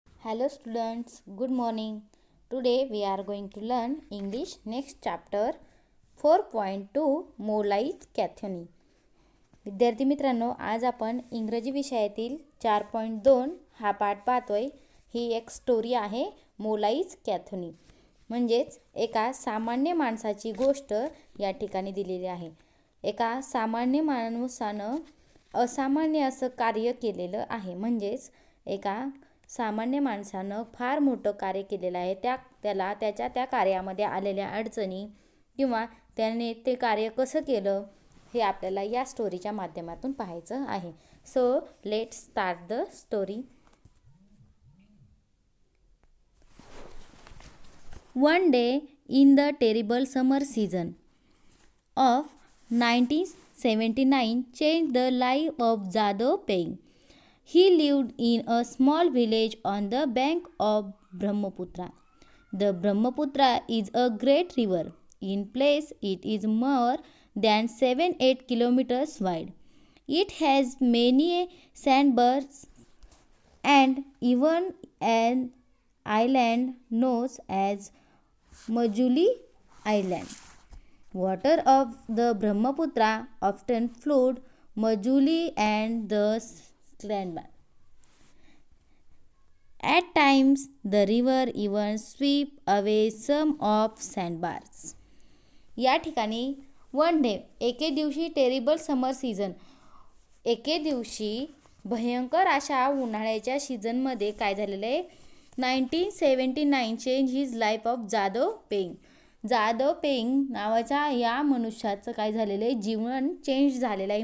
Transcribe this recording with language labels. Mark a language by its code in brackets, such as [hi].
[en] Hello students, good morning. Today we are going to learn English next chapter 4.2 मोलाईज कॅथोनी. [mr] विद्यार्थी मित्रांनो, आज आपण इंग्रजी विषयातील 4.2 हा पाठ पाहतोय. ही एक स्टोरी आहे मोलाईज कॅथोनी. म्हणजेच एका सामान्य माणसाची गोष्ट या ठिकाणी दिलेली आहे. एका सामान्य माणसानं असामान्य असं कार्य केलेलं आहे. म्हणजेच एका सामान्य माणसानं फार मोठं कार्य केलेलं आहे. त्याला त्या कार्यामध्ये आलेल्या अडचणी किंवा त्याने ते कार्य कसं केलं हे आपल्याला या स्टोरीच्या माध्यमातून पाहायचं आहे. [en] So let's start the story. One day in the terrible summer season of 1979 changed the life of Jadhav Paing. He lived in a small village on the bank of Brahmaputra. The Brahmaputra is a great river. In place, it is more than 7-8 kilometers wide. It has many sandbars and even an island known as Majuli Island. Water of the Brahmaputra often flood Majuli and the sandbar. At times, the river even sweep away some of sandbars. [mr] या ठिकाणी [en] one day [mr] एके दिवशी [en] terrible summer season, [mr] एके दिवशी भयंकर अशा उन्हाळ्याच्या सीझनमध्ये काय झालेलं आहे, [en] 1979 change his life of Jadhav Payeng. [mr] जाधव पेंग नावाच्या या मनुष्याचं काय झालेलं आहे, जीवन चेंज झालेलं आहे.